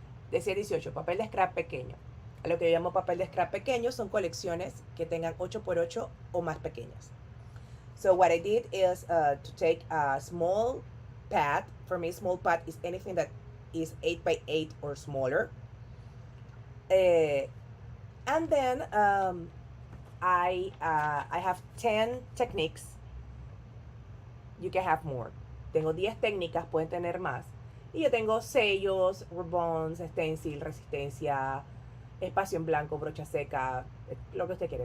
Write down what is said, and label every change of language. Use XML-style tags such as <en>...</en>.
<es>Decía 18, papel de scrap pequeño. A lo que yo llamo papel de scrap pequeño son colecciones que tengan 8x8 o más pequeñas.</es> <en>So what I did is to take a small pad. For me, small pad is anything that is 8x8 or smaller. And then I have 10 techniques. You can have more.</en> <es>Tengo 10 técnicas, pueden tener más. Y yo tengo sellos, ribbons, stencil, resistencia, espacio en blanco, brocha seca, lo que usted quiera.</es>